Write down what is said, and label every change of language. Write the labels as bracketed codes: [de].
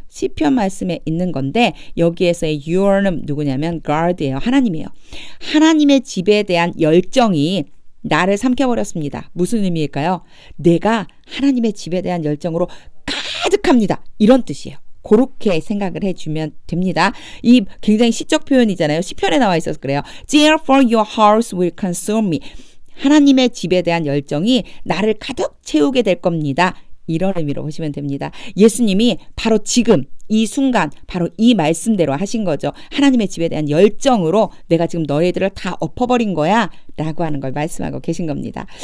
[ko] 시편 말씀에 있는 건데 여기에서의 your는 누구냐면 God이에요. 하나님이에요. 하나님의 집에 대한 열정이 나를 삼켜버렸습니다. 무슨 의미일까요? 내가 하나님의 집에 대한 열정으로 가득합니다. 이런 뜻이에요. 그렇게 생각을 해주면 됩니다. 이 굉장히 시적 표현이잖아요. 시편에 나와 있어서 그래요. [en] Zeal for your house will consume me. [ko] 하나님의 집에 대한 열정이 나를 가득 채우게 될 겁니다. 이런 의미로 보시면 됩니다. 예수님이 바로 지금 이 순간 바로 이 말씀대로 하신 거죠. 하나님의 집에 대한 열정으로 내가 지금 너희들을 다 엎어버린 거야 라고 하는 걸 말씀하고 계신 겁니다.